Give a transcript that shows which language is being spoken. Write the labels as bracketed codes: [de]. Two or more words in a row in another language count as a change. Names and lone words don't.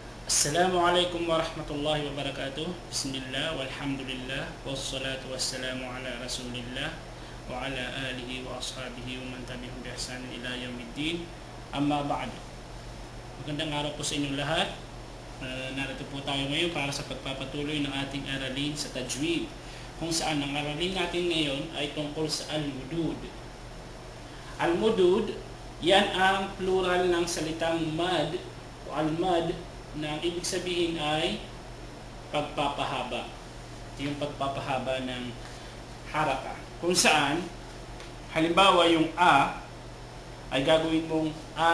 [ar] السلام عليكم ورحمة الله وبركاته. بسم الله، والحمد لله، والصلاة والسلام على رسول الله وعلى آله وأصحابه ومن تبعهم بإحسان إلى يوم الدين. أما بعد. [tl] Magandang araw po sa inyong lahat. Narito po tayo ngayon para sa pagpapatuloy ng ating aralin sa tajwid, kung saan ang aralin natin ngayon ay tungkol sa al-mudud. Al-mudud, yan ang plural ng salitang mad o al-mad, na ang ibig sabihin ay pagpapahaba. Ito yung pagpapahaba ng haraka. Kung saan, halimbawa yung a ay gagawin mong a.